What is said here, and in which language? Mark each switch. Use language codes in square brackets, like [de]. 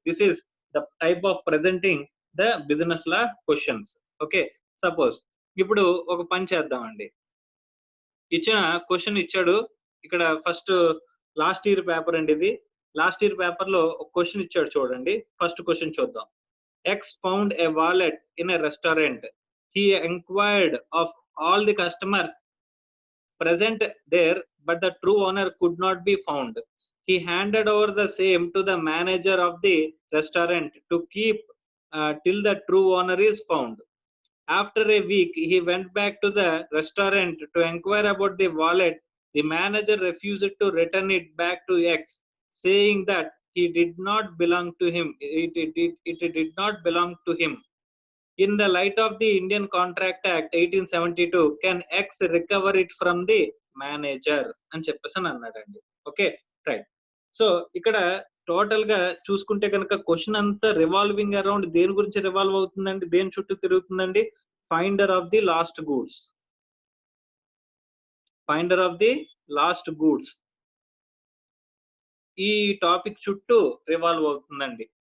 [en] This is the type of presenting the business law questions. [te] Okay, suppose ఇప్పుడు ఒక పని చేద్దామండి. ఇచ్చిన క్వశ్చన్ ఇచ్చాడు. ఇక్కడ ఫస్ట్ లాస్ట్ ఇయర్ పేపర్ అండి ఇది. లాస్ట్ ఇయర్ పేపర్ లో ఒక క్వశ్చన్ ఇచ్చాడు చూడండి. ఫస్ట్ క్వశ్చన్ చూద్దాం. [en] X found a wallet in a restaurant. He enquired of all the customers present there, but the true owner could not be found. He handed over the same to the manager of the restaurant to keep till the true owner is found. After a week, he went back to the restaurant to inquire about the wallet. The manager refused to return it back to X, saying that he did not belong to him. It did not belong to him. In the light of the Indian Contract Act 1872, can X recover it from the manager [te] అని చెప్పేసి అన్నాడండి. Okay, right. So ఇక్కడ total గా చూసుకుంటే కనుక question అంతా revolving around దేని గురించి రివాల్వ్ అవుతుందండి, దేని చుట్టూ తిరుగుతుందండి? [en] Finder of the lost goods. [te] Finder of the last goods ఈ టాపిక్ చుట్టూ రివాల్వ్ అవుతుందండి.